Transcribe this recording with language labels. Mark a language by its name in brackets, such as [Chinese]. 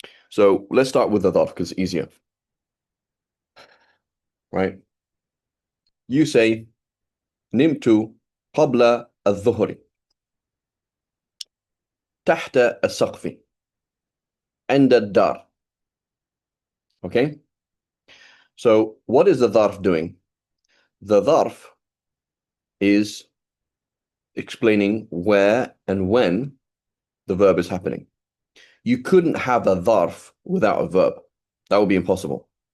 [English] So let's start with the dharf because it's easier. Right? You say [Arabic] نمت قبل الظهر تحت السقف عند الدار. [English] Okay? So what is the dharf doing? The dharf is explaining where and when the verb is happening. You couldn't have a dharf without a verb. That would be impossible.